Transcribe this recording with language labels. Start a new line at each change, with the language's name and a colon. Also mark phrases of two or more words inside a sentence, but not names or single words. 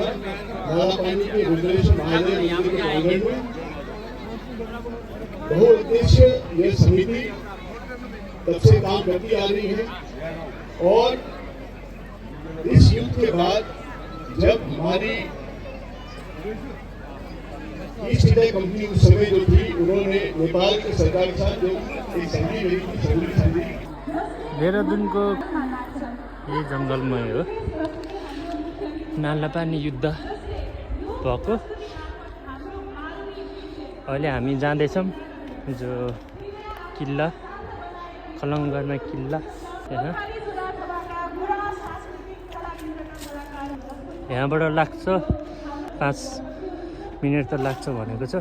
Hindi: नालापानी के रुद्रेश महादेव मंदिर के आंगन में बहुउद्देश्य ये समिति तब से काम करती आ रही है। और इस युद्ध के बाद जब हमारी ईस्ट इंडिया कंपनी उस समय जो थी, उन्होंने नेपाल की सरकार के साथ जो एक संधि हुई थी, संधि
Nepali: देहरादूनको यही जङ्गलमै हो नालापानी युद्ध भएको। अहिले हामी जाँदैछौँ जो किल्ला खलङ्गरमा किल्ला यहाँबाट लाग्छ 5 मिनट त लाग्छ भनेको छ।